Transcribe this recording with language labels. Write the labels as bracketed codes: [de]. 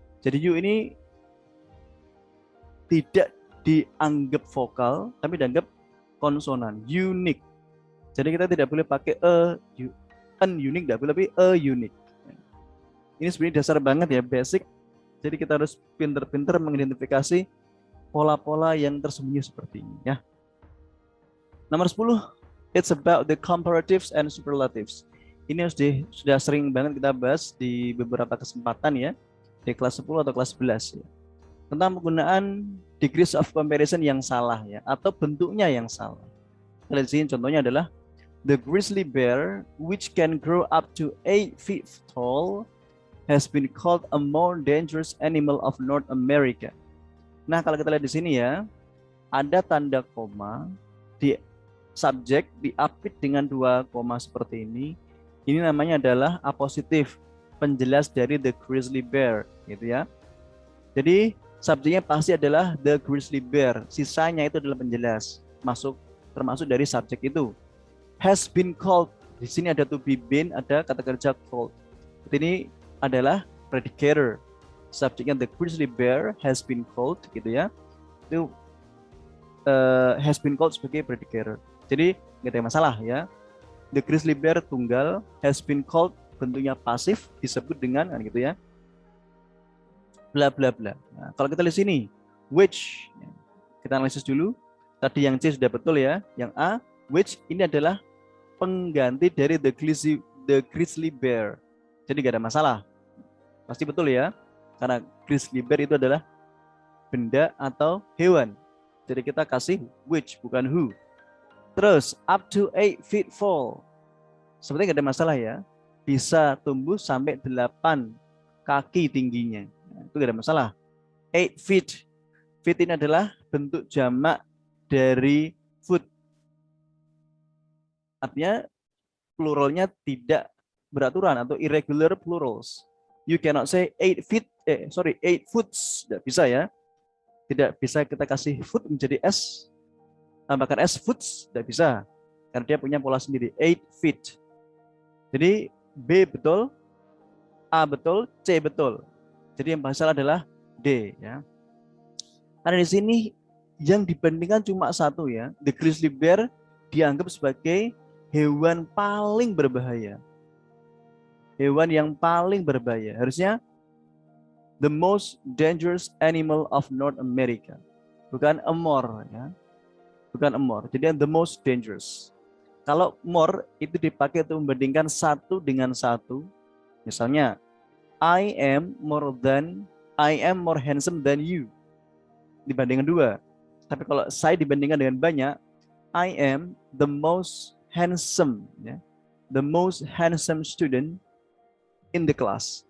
[id] Jadi U ini tidak dianggap vokal tapi dianggap konsonan, unique. Jadi kita tidak boleh pakai unique, tidak boleh, tapi unique. Ini sebenarnya dasar banget ya, basic. Jadi kita harus pinter-pinter mengidentifikasi pola-pola yang tersembunyi seperti ini ya. Nomor 10, [en] it's about the comparatives and superlatives. [id] Ini sudah sering banget kita bahas di beberapa kesempatan ya, di kelas 10 atau kelas 11 ya. Tentang penggunaan [en] degrees of comparison [id] yang salah ya, atau bentuknya yang salah. Kita lihat sini contohnya adalah [en] the grizzly bear which can grow up to 8 feet tall has been called a more dangerous animal of North America. [id] Nah, kalau kita lihat di sini ya, ada tanda koma di subjek diapit dengan 2 koma seperti ini. Ini namanya adalah apositif, penjelas dari [en] the grizzly bear [id] gitu ya. Jadi subjeknya pasti adalah [en] the grizzly bear. [id] Sisanya itu adalah penjelas, termasuk dari subjek itu. [en] Has been called. [id] Di sini ada to be been, ada kata kerja called. Ini adalah predicator. Subjeknya [en] the grizzly bear has been called [id] gitu ya. Itu [en] has been called [id] sebagai predicator. Jadi nggak ada masalah ya. [en] The grizzly bear [id] tunggal, [en] has been called [id] bentuknya pasif, disebut dengan kan gitu ya. Bla bla bla. Nah, kalau kita lihat sini, which, kita analisis dulu. Tadi yang C sudah betul ya. Yang A, which ini adalah pengganti dari the grizzly bear. Jadi gak ada masalah. Pasti betul ya. Karena grizzly bear itu adalah benda atau hewan. Jadi kita kasih which, bukan who. Terus, [en] up to 8 feet tall. [id] Sebenarnya gak ada masalah ya. Bisa tumbuh sampai 8 kaki tingginya. Itu gak ada masalah. 8 feet. Feet ini adalah bentuk jamak dari foot. Artinya pluralnya tidak beraturan atau [en] irregular plurals. You cannot say 8 feet, 8 foots. [id] Tidak bisa ya. Tidak bisa kita kasih foot menjadi S. Tambahkan S foots. Tidak bisa. Karena dia punya pola sendiri. 8 feet. Jadi B betul, A betul, C betul. Jadi yang salah adalah D ya. Karena di sini yang dibandingkan cuma satu ya. The grizzly bear dianggap sebagai hewan paling berbahaya. Hewan yang paling berbahaya. Harusnya [en] the most dangerous animal of North America. [id] Bukan [en] a more, [id] ya. Bukan [en] a more. [id] Jadi [en] the most dangerous. [id] Kalau more itu dipakai untuk membandingkan satu dengan satu. Misalnya, [en] I am more handsome than you. [id] Dibandingkan dua. Tapi kalau saya dibandingkan dengan banyak, [en] I am the most handsome, [id] ya. [en] The most handsome student in the class.